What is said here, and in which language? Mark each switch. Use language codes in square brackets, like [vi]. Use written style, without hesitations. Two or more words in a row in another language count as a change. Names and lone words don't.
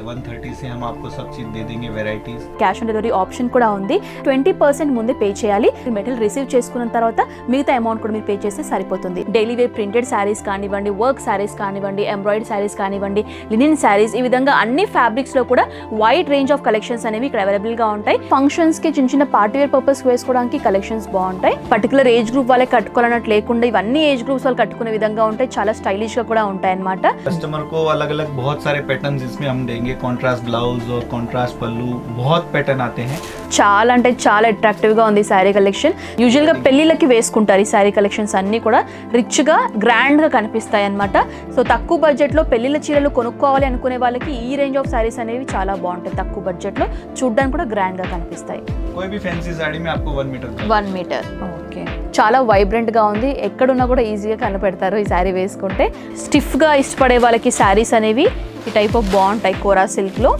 [hi] 130 से हम आपको सब चीज दे देंगे వెరైటీస్. [en] cash on delivery option [te] కూడా ఉంది. 20% ముందే పే చేయాలి. [en] material receive [te] చేసుకున్న తర్వాత మిగతా అమౌంట్ కూడా మీరు పే చేస్తే సరిపోతుంది. [en] daily wear printed sarees [te] కానివ్వండి, [en] work sarees [te] కానివ్వండి, [en] embroidery sarees [te] కానివ్వండి, [en] linen sarees, [te] ఈ విధంగా అన్ని ఫ్యాబ్రిక్స్ లో కూడా [en] wide range of collections [te] అనేవి ఇక్కడ అవైలబుల్ గా ఉంటాయి. ఫంక్షన్స్ కి చిన్న చిన్న [en] party wear purpose [te] వేసుకోవడానికి కలెక్షన్స్ బాగుంటాయి. [en] particular age group [te] వాళ్ళే కట్టుకోవాలన్నట్టు లేకుండా ఇవన్నీ [en] age groups [te] వాళ్ళు కట్టుకునే విధంగా ఉంటాయి. చాలా స్టైలిష్ గా కూడా ఉంటాయి అన్నమాట. [hi] कस्टमर को अलग अलग बहुत सारे पैटर्न्स इसमें हम देंगे. [en] contrast blouse [hi] और कॉन्ट्रास्ट पल्लू, बहुत पैटर्न आते हैं. [te] చాలా అంటే చాలా అట్రాక్టివ్ గా ఉంది ఈ [en] saree collection. [te] యూజువల్ గా పెళ్లిళ్ళకి వేసుకుంటారు ఈ [en] saree collections [te] అన్ని కూడా రిచ్ గా గ్రాండ్ గా కనిపిస్తాయి అన్నమాట. సో తక్కువ బడ్జెట్ లో పెళ్లిళ్ళ చీరలు కొనుక్కోవాలి అనుకునే వాళ్ళకి ఈ [en] range of sarees [te] అనేవి చాలా బాగుంటాయి. తక్కువ బడ్జెట్ లో చూడడానికి కూడా గ్రాండ్ గా కనిపిస్తాయి. [hi] कोई भी फैंसी साड़ी में आपको 1 मीटर [te] 1 మీటర్. ఓకే, చాలా వైబ్రెంట్ గా ఉంది. ఎక్కడున్నా కూడా ఈజీగా కనపెడతారు ఈ శారీ వేసుకుంటే. స్టిఫ్ గా ఇష్టపడే వాళ్ళకి శారీస్ అనేవి ఈ [en] type of [te] బాగుంటాయి. కోరా సిల్క్ లో